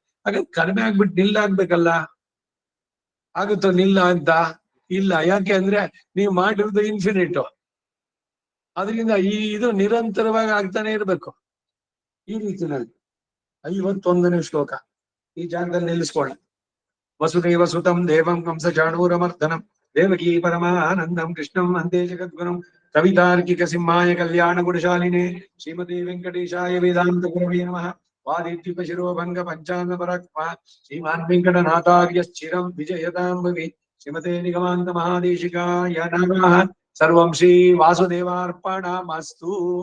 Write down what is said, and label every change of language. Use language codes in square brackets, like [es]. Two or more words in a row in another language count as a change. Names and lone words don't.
[kn] ಹಾಗಾದ್ರೆ ಕಡಿಮೆ ಆಗ್ಬಿಟ್ಟು ನಿಲ್ಲಾಗ್ಬೇಕಲ್ಲ. ಆಗುತ್ತೋ ನಿಲ್ಲ ಅಂತ? ಇಲ್ಲ. ಯಾಕೆ ಅಂದ್ರೆ ನೀವು ಮಾಡಿರೋದು ಇನ್ಫಿನಿಟ್. ಅದರಿಂದ ಇದು ನಿರಂತರವಾಗಿ ಆಗ್ತಾನೆ ಇರ್ಬೇಕು. ಈ ರೀತಿನಲ್ಲಿ 51ನೇ ಶ್ಲೋಕ ಈ ಜಾಗದಲ್ಲಿ ನಿಲ್ಲಿಸ್ಕೊಳ್ಳ. [sa] ವಸುದೇವ ಸುತಂ ದೇವಂ ಕಂಸ ಚಾಣೂರಮರ್ದನಂ ದೇವಕೀ ಪರಮಾನಂದಂ ಕೃಷ್ಣಂ ವಂದೇ ಜಗದ್ಗುರುಂ ಕವಿತಾರ್ಕಿಕ ಸಿಂಹಾಯ ಕಲ್ಯಾಣ ಗುಣಶಾಲಿನೇ ಶ್ರೀಮತಿ ವೆಂಕಟೇಶಾಯ ವೇದಾಂತ ಗುರವೇ ನಮಃ. ವಾದಿತ್ಯುಪ ಶಿರೋಭಂಗ ಪಂಚಾಂಗ ಪರಾಕ್ರಮ ಶ್ರೀಮಾನ್ ವೆಂಕಟನಾಥಾರ್ಯ ಚಿರಂ ವಿಜಯತಾಂ ಭವಿ. ಶ್ರೀಮತೆ ನಿಗಮಾಂತ ಮಹಾದೇಶಿಕಾಯ ನಮಃ. ಸರ್ವಂ ಶ್ರೀ ವಾಸುದೇವಾರ್ಪಣಮಸ್ತು.